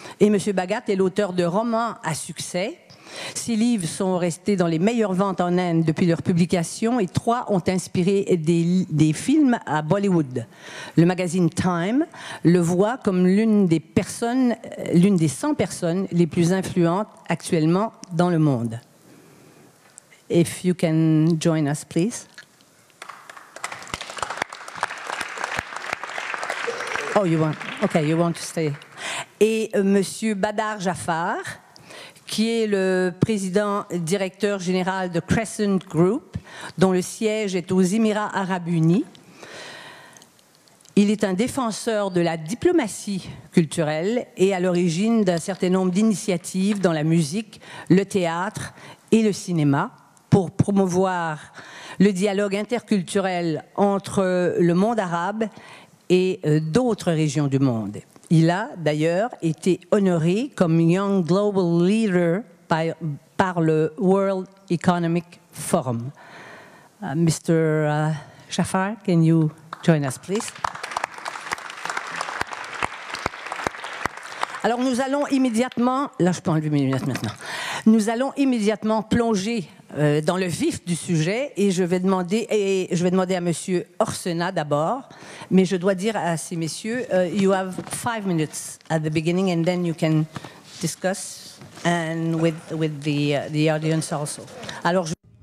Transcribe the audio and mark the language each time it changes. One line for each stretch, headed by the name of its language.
French: Et Monsieur Bhagat est l'auteur de romans à succès. Ces livres sont restés dans les meilleures ventes en Inde depuis leur publication et 3 ont inspiré des films à Bollywood. Le magazine Time le voit comme l'une des 100 personnes les plus influentes actuellement dans le monde.
English: If you can join us, please. Oh, you want to stay.
French: Et Monsieur Badar Jaffar, qui est le président directeur général de Crescent Group, dont le siège est aux Émirats arabes unis. Il est un défenseur de la diplomatie culturelle et à l'origine d'un certain nombre d'initiatives dans la musique, le théâtre et le cinéma pour promouvoir le dialogue interculturel entre le monde arabe et d'autres régions du monde. Il a d'ailleurs été honoré comme Young Global Leader par le World Economic Forum.
English: Mr. Jaffar, can you join us, please?
French: Alors nous allons immédiatement, là je peux enlever mes lunettes maintenant, nous allons immédiatement plonger dans le vif du sujet et je vais demander à Monsieur Orsenna d'abord, mais je dois dire à ces messieurs,
English: you have 5 minutes at the beginning and then you can discuss and with the audience also.
French: Alors je